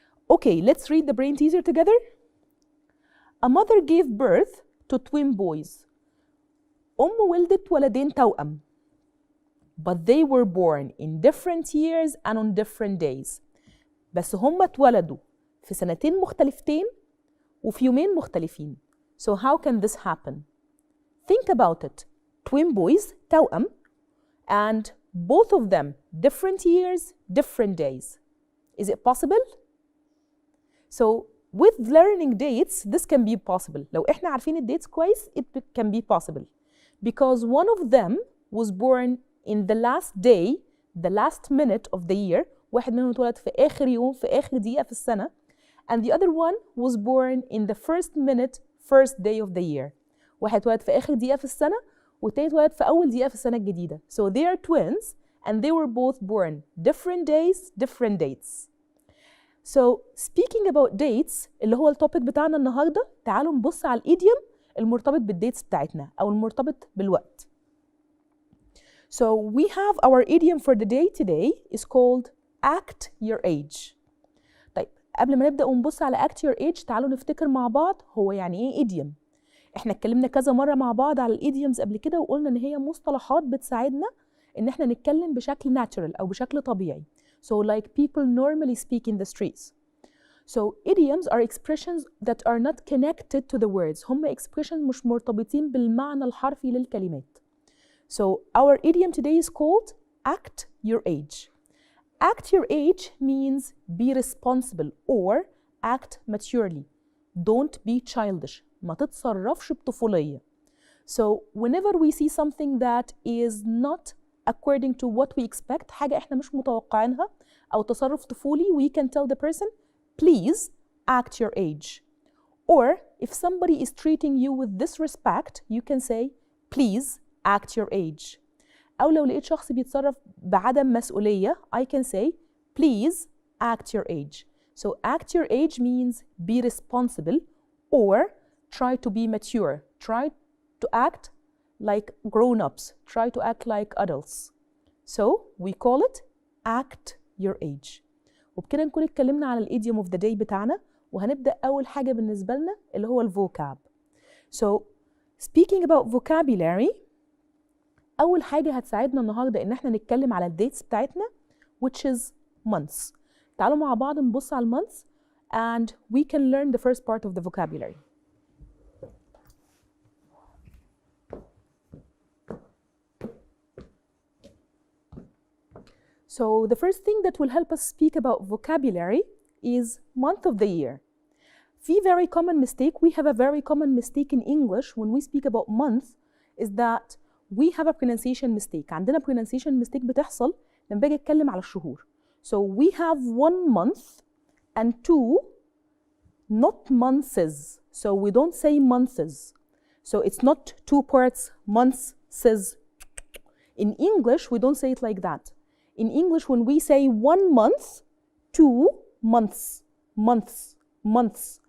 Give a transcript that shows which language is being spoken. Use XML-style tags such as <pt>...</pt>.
<en>Okay, let's read the brain teaser together. A mother gave birth to twin boys.</en> <ar>ولدت ولدين توأم.</ar> <en>But they were born in different years and on different days.</en> <ar>بس هم اتولدوا في سنتين مختلفتين وفي يومين مختلفين.</ar> <en>So how can this happen? Think about it. Twin boys, توأم, and both of them different years, different days. Is it possible? So with learning dates, this can be possible.</en> <ar>لو احنا عارفين الdates كويس,</ar> <en>it can be possible. Because one of them was born in the last day, the last minute of the year.</en> <ar>واحد منهم اتولد في آخر يوم, في آخر دقيقة في السنة.</ar> <en>And the other one was born in the first minute, first day of the year.</en> <ar>واحد اتولد في آخر دقيقة في السنة, والتاني اتولد في أول دقيقة في السنة الجديدة.</ar> <en>So they are twins, and they were both born different days, different dates. So speaking about dates,</en> <ar>اللي هو التوبيك بتاعنا النهاردة, تعالوا نبص على الإيديوم المرتبط بالdates بتاعتنا أو المرتبط بالوقت.</ar> <en>So we have our idiom for the day today is called act your age.</en> <ar>طيب قبل ما نبدأ ونبص على act your age, تعالوا نفتكر مع بعض هو يعني إيه idiom. إحنا اتكلمنا كذا مرة مع بعض على الإيديومز قبل كده وقلنا إن هي مصطلحات بتساعدنا إن إحنا نتكلم بشكل natural أو بشكل طبيعي.</ar> <en>So like people normally speak in the streets. So idioms are expressions that are not connected to the words.</en> <ar>هم expressions مش مرتبطين بالمعنى الحرفي للكلمات.</ar> <en>So our idiom today is called act your age. Act your age means be responsible or act maturely. Don't be childish.</en> <ar>ما تتصرفش بطفولية.</ar> <en>So whenever we see something that is not according to what we expect,</en> <ar>حاجة احنا مش متوقعينها أو تصرف طفولي,</ar> <en>we can tell the person, please act your age. Or if somebody is treating you with disrespect, you can say, please act your age.</en> <ar>أو لو لقيت شخص بيتصرف بعدم مسؤولية,</ar> <en>I can say, please act your age. So act your age means be responsible or try to be mature, try to act like grown-ups, try to act like adults. So we call it act your age.</en> <ar>وبكده نكون اتكلمنا على</ar> <en>الايديوم of the day</en> <ar>بتاعنا، وهنبدأ أول حاجة بالنسبة لنا اللي هو الفوكاب.</ar> <en>So speaking about vocabulary،</en> <ar>أول حاجة هتساعدنا النهاردة إن احنا نتكلم على الديتس بتاعتنا</ar> <en>which is months.</en> <ar>تعالوا مع بعض نبص على المونثs</ar> <en>and we can learn the first part of the vocabulary. So the first thing that will help us speak about vocabulary is month of the year. The very common mistake, we have a very common mistake in English when we speak about month is that we have a pronunciation mistake.</en> <ar>عندنا pronunciation mistake بتحصل لما باجي اتكلم على الشهور.</ar> <en>So we have 1 month and 2 not months. So we don't say months. So it's not 2 parts, months, says. In English, we don't say it like that. In English, when we say 1 month, 2 months, months, months.</en>